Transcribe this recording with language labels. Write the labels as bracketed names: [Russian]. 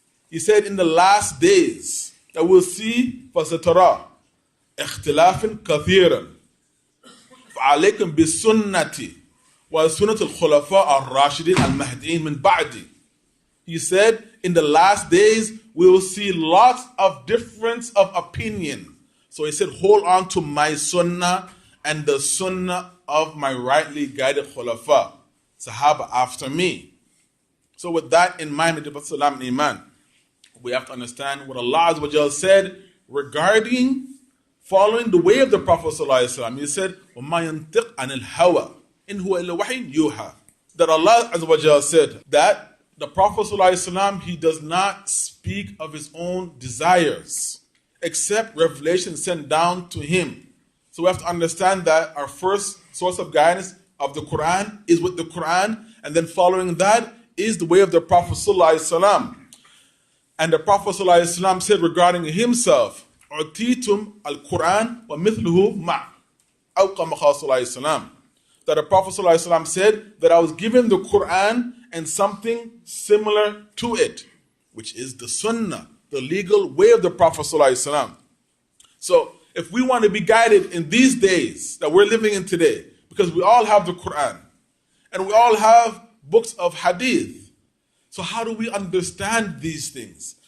[English] He said in the last days that we'll see [Arabic] فَسَتَرَى اختلافا كثيرا فعليكم بسنتي وسنة الخلفاء الراشدين المهديين من بعدي. [English] He said, in the last days, we will see lots of difference of opinion. So he said, hold on to my sunnah and the sunnah of my rightly guided khulafa, sahaba after me. So with that in mind, salam and iman, we have to understand what Allah Azza wa Jal said regarding following the way of the Prophet ﷺ. He said, [Arabic] وَمَا يَنْتِقْ عَنِ الْهَوَىٰ إِنْ هُوَ إِلَّا وَحْيٌ يُوحَىٰ. [English] That Allah Azza wa Jal said that the Prophet ﷺ, he does not speak of his own desires, except revelation sent down to him. So we have to understand that our first source of guidance of the Quran is with the Quran, and then following that is the way of the Prophet ﷺ. And the Prophet ﷺ said regarding himself, [Arabic] أُعْتِيتُمْ الْقُرْآنَ وَمِثْلُهُ مَعْ أَوْ كَمَا قَالَ صلى الله عليه وسلم. [English] That the Prophet ﷺ said that I was given the Quran and something similar to it, which is the Sunnah, the legal way of the Prophet ﷺ. So if we want to be guided in these days that we're living in today, because we all have the Quran and we all have books of hadith, so how do we understand these things?